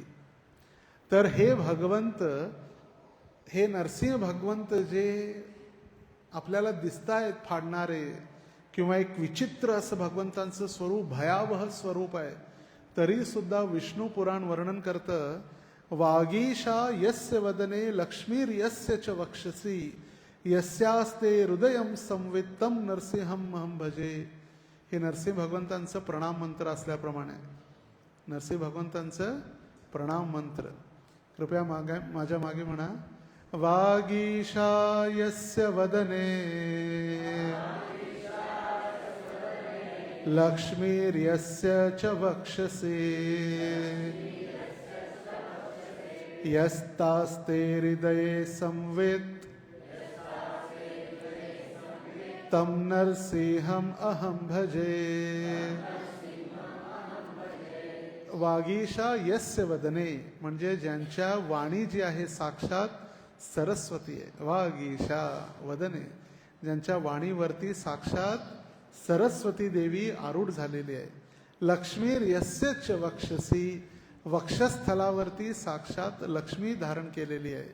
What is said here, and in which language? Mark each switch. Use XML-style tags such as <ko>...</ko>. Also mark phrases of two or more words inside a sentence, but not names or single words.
<mr>तर हे भगवंत, हे नरसिंह भगवंत जे आपल्याला दिसतायत फाडणारे, किंवा एक विचित्र असं भगवंतांचं स्वरूप, भयावह स्वरूप आहे, तरी सुद्धा विष्णू पुराण वर्णन करतं,</mr> <sa>वागीशा यस्य वदने लक्ष्मीर यस्य च वक्षसी यस्यास्ते हृदयम संवित्तम नरसिंहम अहम भजे.</sa> <mr>हे नरसिंह भगवंतांचं प्रणाम मंत्र असल्याप्रमाणे नरसिंह भगवंतांचं प्रणाम मंत्र. कृपया माझ्या मागे म्हणा,</mr> <sa>वागीशा यस्य वदने लक्ष्मीर्यस्य च वक्षसि यस्तास्ते हृदये संवित् तम नरसिंहम अहम भजे. वागीशा यस्य वदने,</sa> <mr>म्हणजे ज्यांच्या वाणी जी आहे साक्षात सरस्वती आहे.</mr> <sa>वागीशा वदने,</sa> <mr>ज्यांच्या वाणीवरती साक्षात सरस्वती देवी आरूढ झालेली आहे.</mr> <sa>लक्ष्मीर यस्यच वक्षसी,</sa> <mr>वक्षस्थलावरती साक्षात लक्ष्मी धारण केलेली आहे.</mr>